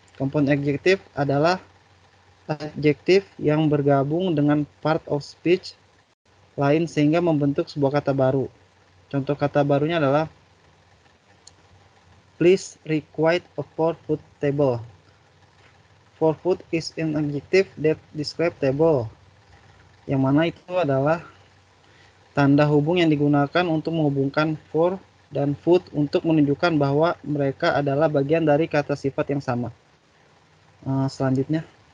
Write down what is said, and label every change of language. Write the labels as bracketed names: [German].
[Indonesian] Compound adjective adalah adjektif yang bergabung dengan part of speech lain sehingga membentuk sebuah kata baru. Contoh kata barunya adalah [English] please requite a 4-foot table. 4-foot is an adjective that describe table. [Indonesian] Yang mana itu adalah tanda hubung yang digunakan untuk menghubungkan for dan foot untuk menunjukkan bahwa mereka adalah bagian dari kata sifat yang sama. Selanjutnya.